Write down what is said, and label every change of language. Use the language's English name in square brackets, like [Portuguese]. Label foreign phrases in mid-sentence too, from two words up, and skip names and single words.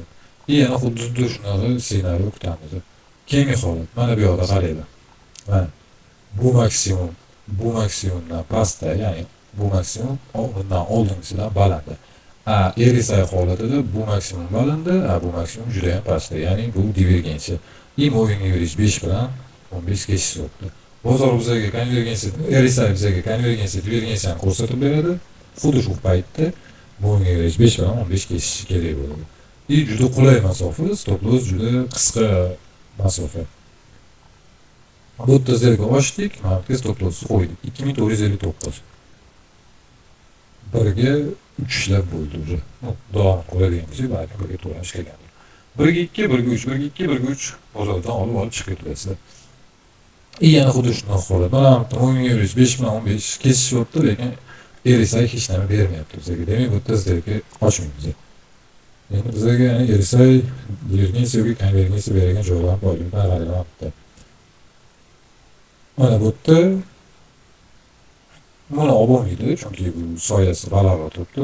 [Uzbek] Yana xuddi shunaqa ssenariy kutamiz. Keyingi holat, mana bu yoqda qaranglar. Mana bu maksimumdan pastda, ya'ni bu maksimum bundan oldingisidan baland. RSI holatida bu maksimum balandi, bu maksimum juda ham pastda, ya'ni bu divergensiya. [English] Moving average [Uzbek] 5 bilan 15 keshish o'tdi. Bozor bizga konvergensiya, RSI bizga konvergensiya, divergensiyani ko'rsatib beradi. Xuddi shu paytda [English] moving average [Uzbek] 5 bilan 15 keshishi kerak bo'ladi. Juda qulay masofa, [English] stop loss [Uzbek] juda qisqa masofa. Bu yerda zerga ochdik, mana bu [English] stop lossni [Uzbek] qo'ydik. 2459. Birga 3 ishlab bo'ldi уже. Davom qilaveramiz, balki birga to'g'ri ishlagandir. 1.2, 1.3, 1.2, 1.3 bozordan olib chiqib ketasizlar. Yana xuddi shunday holat. Mana [English] moving average [Uzbek] 5 bilan 15 kesishyapti, lekin RSI hech nima bermayapti bizga. Demak, bu yerda zerga ochmaymiz. Endi bizga yana RSI divergensiyaga konvergensiya bergan joylar bor. Qarayapti. Mana bu yerda buni olmaydi, chunki bu soyasi balandroq turibdi.